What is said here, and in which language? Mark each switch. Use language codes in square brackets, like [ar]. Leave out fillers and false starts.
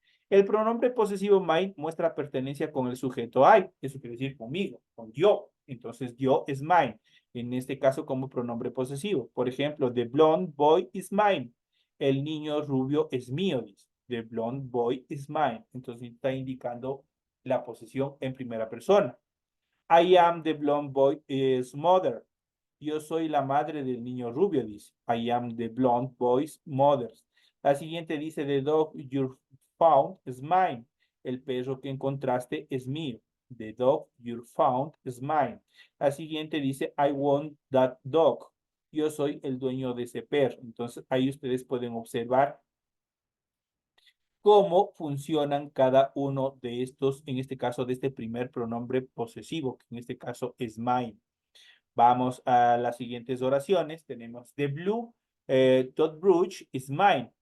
[es] El pronombre posesivo mine muestra pertenencia con el sujeto I, eso quiere decir conmigo, con yo. Entonces yo es mine, en este caso como pronombre posesivo. Por ejemplo, [en] the blonde boy is mine. [es] El niño rubio es mío, dice. [en] The blonde boy is mine. [es] Entonces está indicando la posesión en primera persona. [en] I am the blonde boy's mother. [es] Yo soy la madre del niño rubio, dice. [en] I am the blonde boy's mother. [es] La siguiente dice, [en] the dog you found is mine. [es] El perro que encontraste es mío. [en] The dog you found is mine. [es] La siguiente dice, [en] I want that dog. [es] Yo soy el dueño de ese perro. Entonces, ahí ustedes pueden observar cómo funcionan cada uno de estos, en este caso, de este primer pronombre posesivo, que en este caso es mine. Vamos a las siguientes oraciones. Tenemos [en] the blue toothbrush is mine.